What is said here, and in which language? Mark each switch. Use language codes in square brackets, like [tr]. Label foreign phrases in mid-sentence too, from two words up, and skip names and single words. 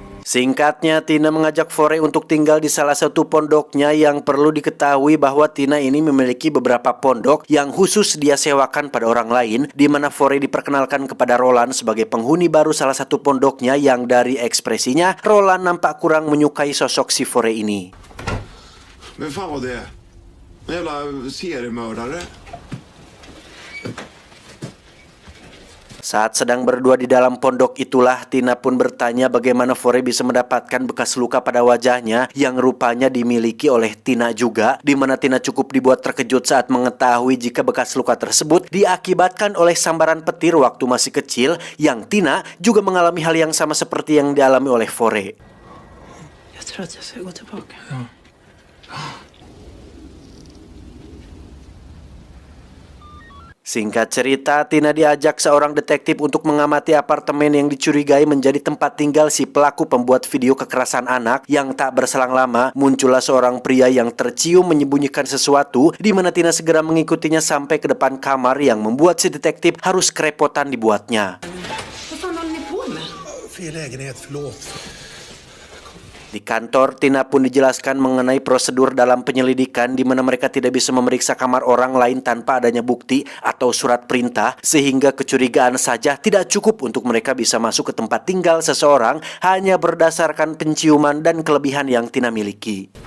[id] Singkatnya, Tina mengajak Fore untuk tinggal di salah satu pondoknya. Yang perlu diketahui bahwa Tina ini memiliki beberapa pondok yang khusus dia sewakan pada orang lain, di mana Fore diperkenalkan kepada Roland sebagai penghuni baru salah satu pondoknya yang dari ekspresinya, Roland nampak kurang menyukai sosok si Fore ini. [sv] Men fan var det? En jävla seriemördare. [id] Saat sedang berdua di dalam pondok itulah, Tina pun bertanya bagaimana Fore bisa mendapatkan bekas luka pada wajahnya yang rupanya dimiliki oleh Tina juga, di mana Tina cukup dibuat terkejut saat mengetahui jika bekas luka tersebut diakibatkan oleh sambaran petir waktu masih kecil, yang Tina juga mengalami hal yang sama seperti yang dialami oleh Fore. [sv] Jag tror att jag ska gå tillbaka. [id] Singkat cerita, Tina diajak seorang detektif untuk mengamati apartemen yang dicurigai menjadi tempat tinggal si pelaku pembuat video kekerasan anak. Yang tak berselang lama, muncullah seorang pria yang tercium menyembunyikan sesuatu, di mana Tina segera mengikutinya sampai ke depan kamar yang membuat si detektif harus kerepotan dibuatnya. [sv] Vad fan håller ni på med? Fel lägenhet, förlåt. [id] Di kantor, Tina pun dijelaskan mengenai prosedur dalam penyelidikan, di mana mereka tidak bisa memeriksa kamar orang lain tanpa adanya bukti atau surat perintah, sehingga kecurigaan saja tidak cukup untuk mereka bisa masuk ke tempat tinggal seseorang hanya berdasarkan penciuman dan kelebihan yang Tina miliki.